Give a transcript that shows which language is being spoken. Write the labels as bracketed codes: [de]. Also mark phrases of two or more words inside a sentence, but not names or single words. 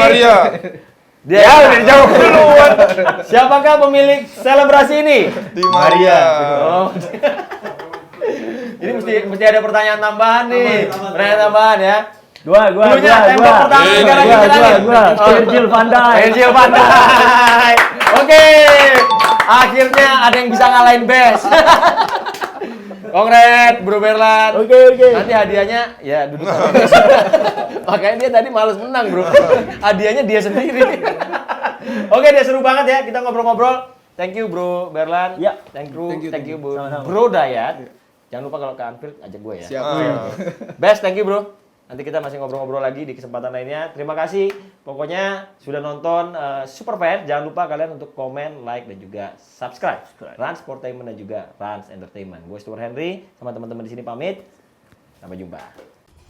[id] Maria. Dia udah dijawab duluan. Siapakah pemilik selebrasi ini? Di Maria. Oh. Ini mesti ada pertanyaan tambahan nih. Pertanyaan tambahan ya. Gua. Tembok pertama negara kita lagi. Virgil van Dijk. Virgil van Dijk. Oke, akhirnya ada yang bisa ngalahin Bes. Kongret, Bro Berlan. Oke. Nanti hadiahnya ya duduk sama Bes. Makanya dia tadi males menang, Bro. Hadiahnya dia sendiri. Oke, dia seru banget ya kita ngobrol-ngobrol. [en] Thank you Bro Berlan. [id] Ya. [en] Thank you [id] Sama-sama. Bro Dayat. Jangan lupa kalau ke Anfield ajak gue ya. Siap. [en] Best, thank you Bro. [id] Nanti kita masih ngobrol-ngobrol lagi di kesempatan lainnya. Terima kasih. Pokoknya sudah nonton Superfan. Jangan lupa kalian untuk komen, like, dan juga subscribe. Rans Sportainment dan juga Rans Entertainment. Gue Stuart Henry sama teman-teman di sini pamit. Sampai jumpa.